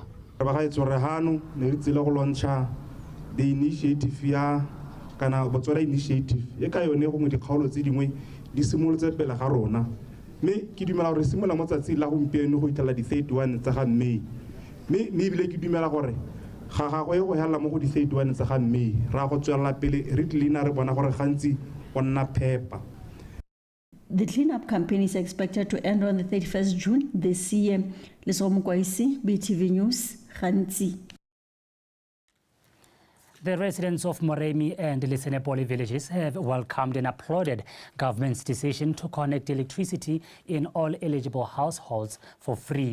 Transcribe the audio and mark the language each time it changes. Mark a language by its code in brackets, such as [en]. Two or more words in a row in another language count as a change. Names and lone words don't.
[tn] Ba ga itse re hano ne re tsile go launcha [en] the initiative [tn] ya kana Botswana initiative e ka yone go mo dikgaolo tse dingwe di simolotse pele ga rona, mme ke dumela gore simola mo tsatsi la gompieno go itela di 31 tsa ga May, mme ebile ke dumela gore ga go e go hela mo go di 31 tsa ga May ra go tswela pele re tlina re bona gore gantsi go nna phepa. [en] The cleanup campaign is expected to end on the 31st June this year. Lesomo Kwaisi, BTV News, Khansi. The residents of Moremi and Lisenepoli villages have welcomed and applauded government's decision to connect electricity in all eligible households for free.